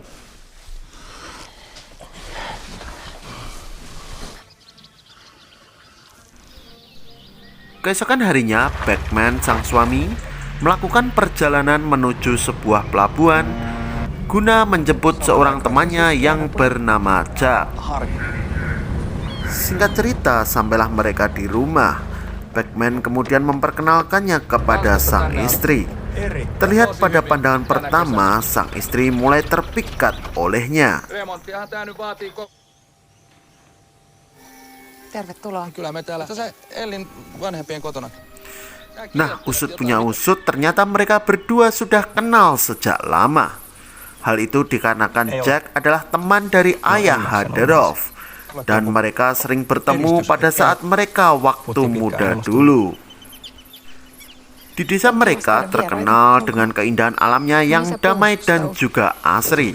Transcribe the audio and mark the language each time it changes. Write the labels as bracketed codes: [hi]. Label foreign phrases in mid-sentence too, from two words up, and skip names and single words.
[id] Keesokan harinya, Backman sang suami melakukan perjalanan menuju sebuah pelabuhan guna menjemput seorang temannya yang bernama Jack. Singkat cerita, sampailah mereka di rumah. Backman kemudian memperkenalkannya kepada sang istri. Terlihat pada pandangan pertama, sang istri mulai terpikat olehnya. [fi] Tervetuloa. Kyllä me täällä. Sä Ellin vanhempien kotona. [id] Nah, usut punya usut, ternyata mereka berdua sudah kenal sejak lama. Hal itu dikarenakan Jack adalah teman dari ayah Haderov, dan mereka sering bertemu pada saat mereka waktu muda dulu. Di desa mereka terkenal dengan keindahan alamnya yang damai dan juga asri.